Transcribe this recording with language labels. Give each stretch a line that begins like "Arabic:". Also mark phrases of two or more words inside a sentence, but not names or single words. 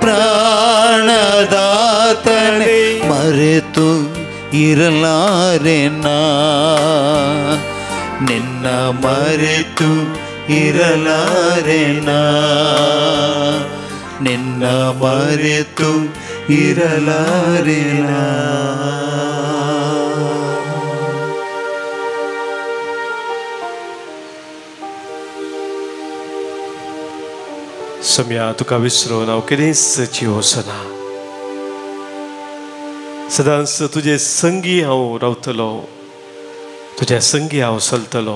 Kannada: ಪ್ರಾಣದಾತನೆ, ಮರೆತು ಇರಲಾರೆನಾ ನಿನ್ನ ಮರೆತು ಇರಲಾರೆನಾ, ನಿನ್ನ ಮರೆತು ಇರಲಾರೆನಾ.
Konkani: सम्या तुका विसरून हांव केदेंच जियोसना. सदांच तुजे संगी हांव रावतलो, तुज्या संगी हांव चलतलो.